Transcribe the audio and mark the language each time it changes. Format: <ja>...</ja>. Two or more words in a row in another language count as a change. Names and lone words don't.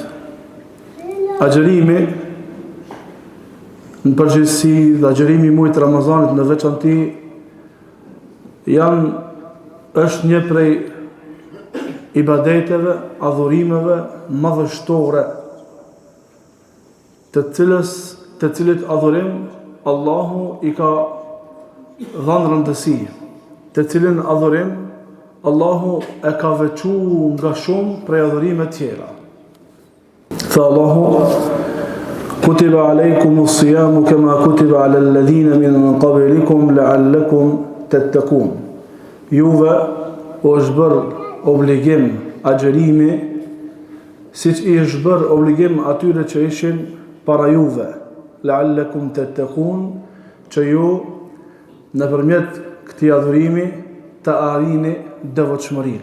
<sq>Agjerimi në përgjithësi dhe agjerimi I muajit Ramazanit në veçanti është një prej ibadeteve, adhurimeve madhështore, të cilit adhurim Allahu I ka dhënë rëndësi. Të cilin adhurim Allahu e ka veçuar nga shumë prej adhurime tjera.</sq> <ar>Tha Allahu كتب عليكم الصيام كما كتب على الذين من قبلكم لعلكم تتقون.</ar> <sq>Juve u është bërë obligim agjerimi siç I është bërë obligim atyre që ishin para juve,</sq> <ar>لعلكم تتقون,</ar> <sq>që ju nëpërmjet këtij adhurimi të arrini devotshmërinë.</sq>